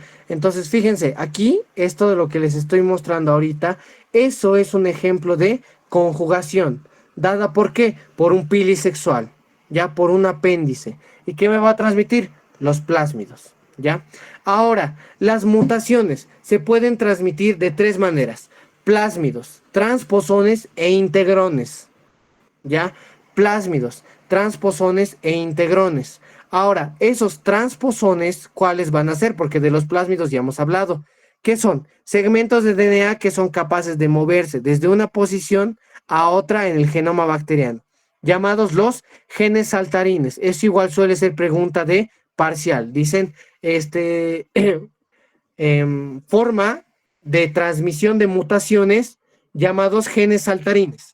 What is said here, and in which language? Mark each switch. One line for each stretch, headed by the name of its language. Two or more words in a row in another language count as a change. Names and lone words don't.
Spanish: Entonces, fíjense, aquí, esto de lo que les estoy mostrando ahorita, eso es un ejemplo de conjugación, dada ¿por qué? Por un pili sexual, ¿ya? Por un apéndice. ¿Y qué me va a transmitir? Los plásmidos, ¿ya? Ahora, las mutaciones se pueden transmitir de 3 maneras: plásmidos, transposones e integrones, ¿ya? Plásmidos, transposones e integrones. Ahora, esos transposones, ¿cuáles van a ser? Porque de los plásmidos ya hemos hablado. ¿Qué son? Segmentos de DNA que son capaces de moverse desde una posición a otra en el genoma bacteriano, llamados los genes saltarines. Eso igual suele ser pregunta de parcial. Dicen, forma de transmisión de mutaciones llamados genes saltarines.